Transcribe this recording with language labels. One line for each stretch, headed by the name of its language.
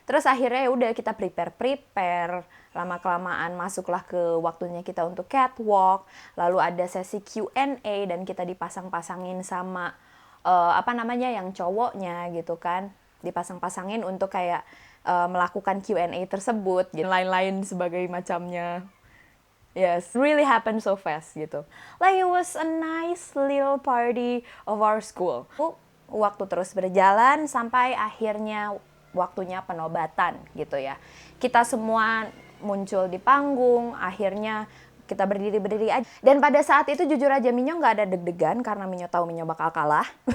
Indonesian: Terus akhirnya ya udah kita prepare, lama-kelamaan masuklah ke waktunya kita untuk catwalk, lalu ada sesi Q&A dan kita dipasang-pasangin sama yang cowoknya gitu kan, dipasang-pasangin untuk kayak melakukan Q&A tersebut, gitu. Lain-lain sebagai macamnya.
English: Yes, really happened so fast gitu. Like it was a nice little party of our school.
Indonesian: Waktu terus berjalan sampai akhirnya waktunya penobatan gitu ya. Kita semua muncul di panggung, akhirnya kita berdiri aja. Dan pada saat itu jujur aja Minyo nggak ada deg-degan karena Minyo tahu Minyo bakal kalah.